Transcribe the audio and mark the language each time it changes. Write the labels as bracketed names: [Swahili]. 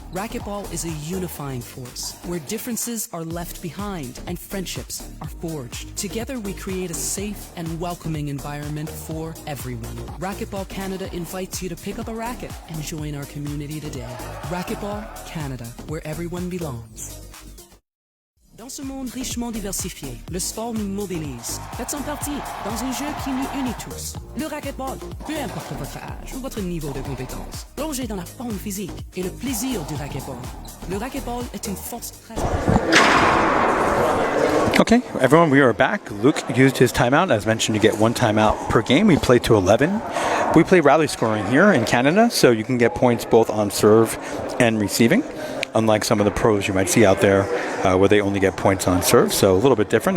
[English] Racquetball is a unifying force where differences are left behind and friendships are forged. Together we create a safe and welcoming environment for everyone. Racquetball Canada invites you to pick up a racket and join our community today. Racquetball Canada, where everyone belongs. [French] Dans ce monde richement diversifié, le sport nous modélise. Faites-en partie dans un jeu qui nous unit tous. Le racquetball, peu importe votre âge ou votre niveau de compétence. Plongez dans la forme physique et le plaisir du racquetball. Le racquetball est une force très... [English] Okay, everyone, we are back. Luke used his timeout. As mentioned, you get one timeout per game. We play to 11. We play rally scoring here in Canada, so you can get points both on serve and receiving, unlike some of the pros you might see out there where they only get points on serve. So a little bit different.